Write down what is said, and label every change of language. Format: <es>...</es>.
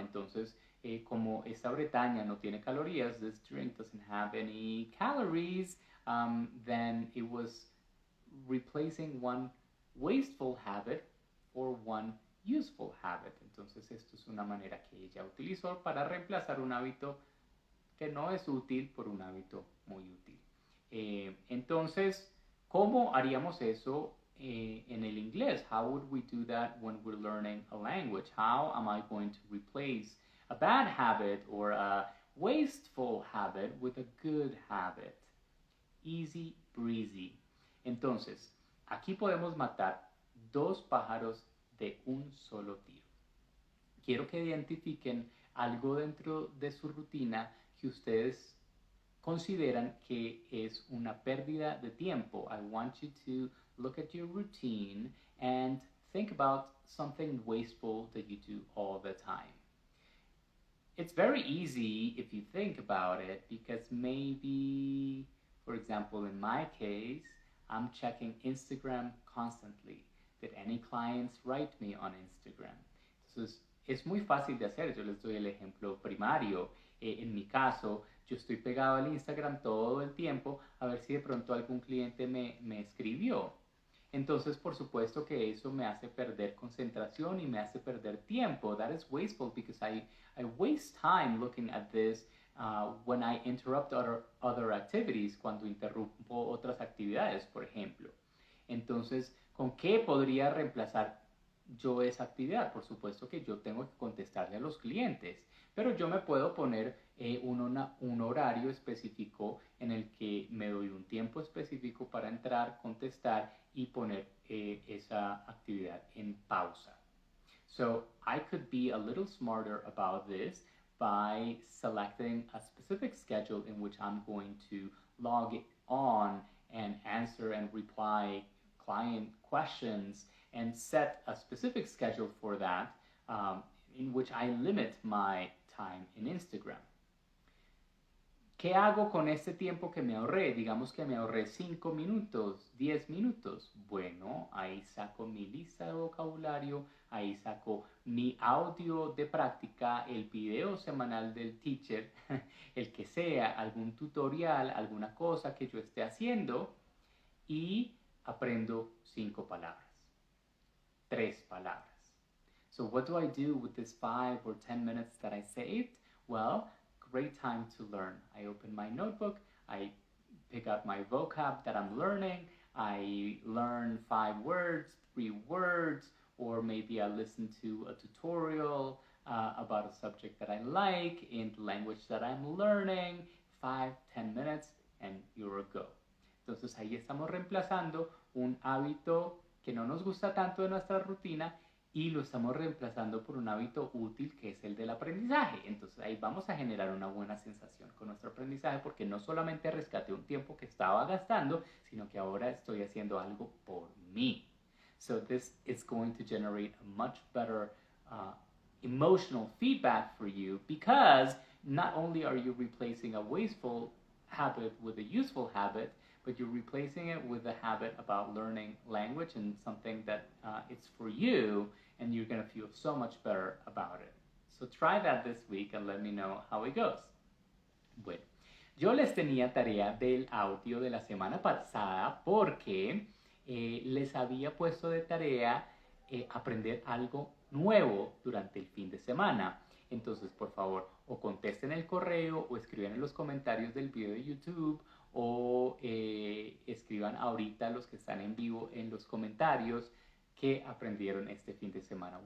<es>Entonces, como esta Bretaña no tiene calorías,</es> <en>this drink doesn't have any calories, then it was replacing one wasteful habit for one useful habit.</en> <es>Entonces esto es una manera que ella utilizó para reemplazar un hábito que no es útil por un hábito muy útil. Entonces, ¿cómo haríamos eso en el inglés?</es> <en>How would we do that when we're learning a language? How am I going to replace a bad habit or a wasteful habit with a good habit? Easy breezy.</en> <es>Entonces, aquí podemos matar dos pájaros de un solo tiro. Quiero que identifiquen algo dentro de su rutina que ustedes consideran que es una pérdida de tiempo.</es> <en>I want you to look at your routine and think about something wasteful that you do all the time. It's very easy if you think about it because maybe, for example, in my case, I'm checking Instagram constantly. Did any clients write me on Instagram?</en> <es>Entonces, es muy fácil de hacer. Yo les doy el ejemplo primario. En mi caso, yo estoy pegado al Instagram todo el tiempo a ver si de pronto algún cliente me escribió. Entonces, por supuesto que eso me hace perder concentración y me hace perder tiempo.</es> <en>That is wasteful because I waste time looking at this when I interrupt other activities,</en> <es>cuando interrumpo otras actividades, por ejemplo. Entonces, ¿con qué podría reemplazar yo esa actividad? Por supuesto que yo tengo que contestarle a los clientes, pero yo me puedo poner un horario específico en el que me doy un tiempo específico para entrar, contestar y poner esa actividad en pausa.</es> <en>So I could be a little smarter about this by selecting a specific schedule in which I'm going to log on and answer and reply client questions and set a specific schedule for that in which I limit my time in Instagram.</en> <es>¿Qué hago con este tiempo que me ahorré? Digamos que me ahorré 5 minutos, 10 minutos. Bueno, ahí saco mi lista de vocabulario, ahí saco mi audio de práctica, el video semanal del teacher, el que sea, algún tutorial, alguna cosa que yo esté haciendo y aprendo 5 palabras, 3 palabras.</es> <en>So what do I do with this 5 or 10 minutes that I saved? Well, great time to learn. I open my notebook, I pick up my vocab that I'm learning, I learn 5 words, 3 words, or maybe I listen to a tutorial about a subject that I like in the language that I'm learning, 5, 10 minutes, and you're a go.</en> <es>Entonces ahí estamos reemplazando un hábito que no nos gusta tanto de nuestra rutina y lo estamos reemplazando por un hábito útil que es el del aprendizaje. Entonces ahí vamos a generar una buena sensación con nuestro aprendizaje porque no solamente rescaté un tiempo que estaba gastando, sino que ahora estoy haciendo algo por mí.</es> <en>So this is going to generate a much better emotional feedback for you because not only are you replacing a wasteful habit with a useful habit, but you're replacing it with a habit about learning language and something that it's for you, and you're going to feel so much better about it. So try that this week and let me know how it goes.</en> <es>Bueno, yo les tenía tarea del audio de la semana pasada porque les había puesto de tarea aprender algo nuevo durante el fin de semana. Entonces, por favor, o contesten el correo o escriban en los comentarios del video de YouTube o escriban ahorita los que están en vivo en los comentarios qué aprendieron este fin de semana.</es>